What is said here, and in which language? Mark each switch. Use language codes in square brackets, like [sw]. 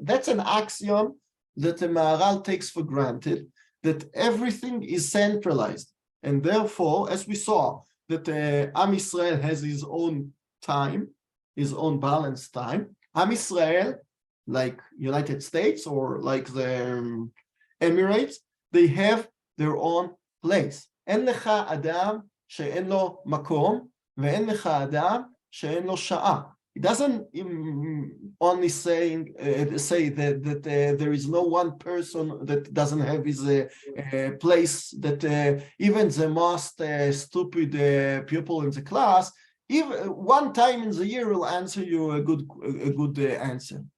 [en] That's an axiom that the Maharal takes for granted, that everything is centralized. And therefore, as we saw, that Am Yisrael has his own time, his own balanced time. Am Yisrael, like United States or like the Emirates, they have their own place. [he] אין לך אדם שאין לו מקום, ואין לך אדם שאין לו שעה. [en] It doesn't only say that there is no one person that doesn't have his place, that even the most stupid pupil in the class, even one time in the year will answer you a good answer.